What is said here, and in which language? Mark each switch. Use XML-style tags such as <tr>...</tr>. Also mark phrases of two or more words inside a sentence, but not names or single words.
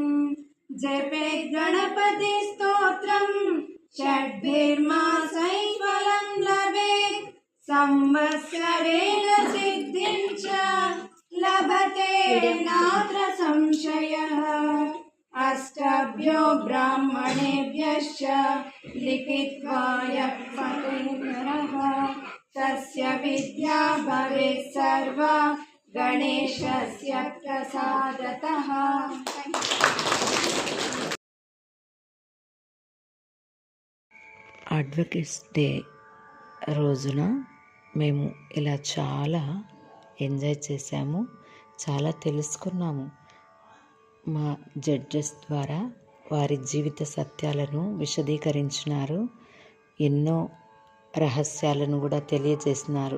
<sa>जपे गणपति स्तोत्रं षड्भिर्मासैः फलं लभेत् संवत्सरेण सिद्धिं च लभते नात्र संशयः अष्टभ्यो ब्राह्मणेभ्यश्च लिखित्वा यः पठेन्नरः तस्य विद्या भवेत् सर्वा गणेशस्य प्रसादतः।</sa> <en>advocates day</en> <te>రోజున మేము ఇలా చాలా ఎంజాయ్ చేసాము, చాలా తెలుసుకున్నాము. మా జడ్జెస్ ద్వారా వారి జీవిత సత్యాలను విశదీకరించినారు, ఎన్నో రహస్యాలను కూడా తెలియజేస్తున్నారు.</te>